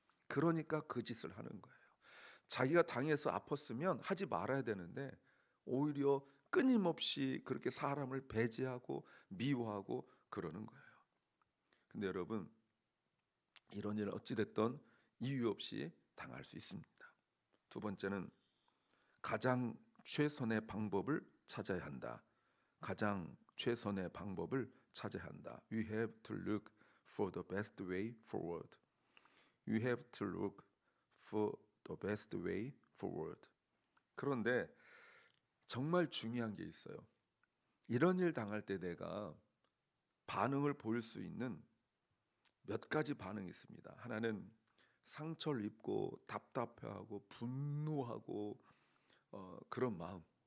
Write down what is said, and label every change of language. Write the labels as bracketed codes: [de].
[ko] 그러니까 그 짓을 하는 거예요. 자기가 당해서 아팠으면 하지 말아야 되는데 오히려 끊임없이 그렇게 사람을 배제하고 미워하고 그러는 거예요. 근데 여러분, 이런 일 어찌 됐든 이유 없이 당할 수 있습니다. 두 번째는 가장 최선의 방법을 찾아야 한다. 가장 최선의 방법을 찾아야 한다. [en] We have to look for the best way forward. You have to look for the best way forward. [ko] 그런데 정말 중요한 게 있어요. 이런 일 당할 때 내가 반응을 보일 수 있는 몇 가지 반응이 있습니다. 하나는 상처를 입고 답답해하고 분노하고 그런 마음.